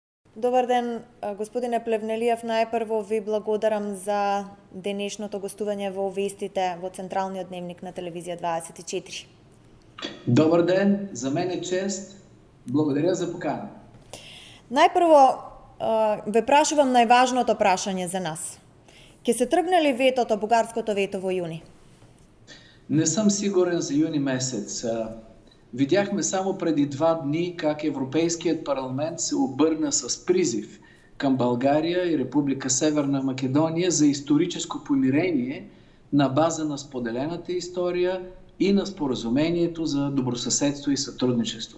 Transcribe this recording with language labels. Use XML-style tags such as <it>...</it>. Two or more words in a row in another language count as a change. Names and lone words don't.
<mk>Добар ден, господине Плевнелиев. Најпрво ви благодарам за денешното гостување во вестите во Централниот дневник на телевизија 24.</mk> <bg>Добър ден, за мен е чест. Благодаря за покана.</bg> <mk>Најпрво ве прашувам најважното прашање за нас. Ке се тргне ли ветото, бугарското вето во јуни?</mk> <bg>Не съм сигурен за юни месец. Видяхме само преди 2 дни как Европейският парламент се обърна с призив към България и Република Северна Македония за историческо помирение на база на споделената история и на споразумението за добросъседство и сътрудничество.</bg>